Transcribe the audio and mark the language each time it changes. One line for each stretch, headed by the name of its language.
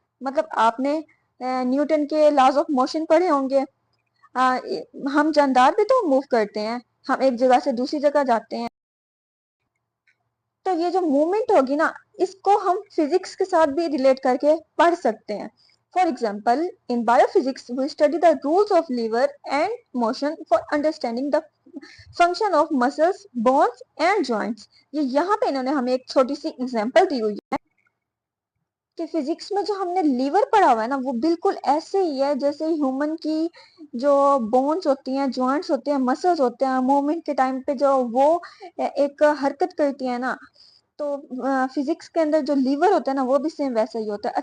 Urdu: مطلب آپ نے نیوٹن کے لاز آف موشن پڑھے ہوں گے. ہم جاندار بھی تو موو کرتے ہیں, ہم ایک جگہ سے دوسری جگہ جاتے ہیں. تو یہ جو موومنٹ ہوگی نا اس کو ہم فزکس کے ساتھ بھی ریلیٹ کر کے پڑھ سکتے ہیں.
English: For example, in biophysics, we study the rules of lever and motion for understanding the function of muscles, bones and joints.
Urdu: یہ یہاں پہ انہوں نے ہمیں ایک چھوٹی سی ایگزامپل دی ہوئی ہے کہ فزکس میں جو ہم نے لیور پڑھا ہوا ہے نا وہ بالکل ایسے ہی ہے جیسے ہیومن کی جو بونز ہوتی ہیں, جوائنٹس ہوتے ہیں, مسلز ہوتے ہیں, موومنٹ کے ٹائم پہ جو وہ ایک حرکت کرتی ہے نا تو فزکس کے اندر جو لیور ہوتا ہے نا وہ بھی سیم ویسا ہی ہوتا ہے.